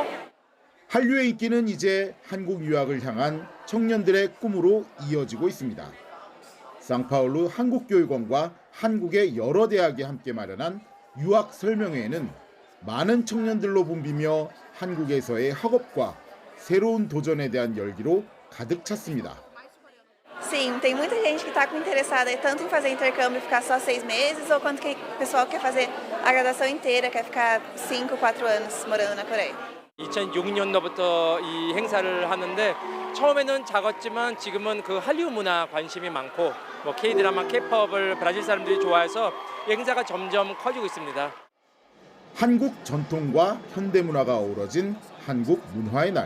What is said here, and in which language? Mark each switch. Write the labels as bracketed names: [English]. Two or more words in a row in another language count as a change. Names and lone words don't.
[Korean] 한류의 인기는 이제 한국 유학을 향한 청년들의 꿈으로 이어지고 있습니다. 상파울루 한국교육원과 한국의 여러 대학이 함께 마련한 유학 설명회에는 많은 청년들로 붐비며 한국에서의 학업과 새로운 도전에 대한 열기로 가득 찼습니다. [Portuguese] Sim, tem muita gente que está interessada tanto em fazer intercâmbio e ficar só 6 meses, ou quanto que o pessoal quer fazer a graduação inteira, quer ficar 5, 4 anos morando na Coreia. [Korean] 2006년도부터 이 행사를 하는데 처음에는 작았지만 지금은 그 한류 문화 관심이 많고 뭐 K-드라마, K-팝을 브라질 사람들이 좋아해서 이 행사가 점점 커지고 있습니다. 한국 전통과 현대 문화가 어우러진 한국 문화의 날.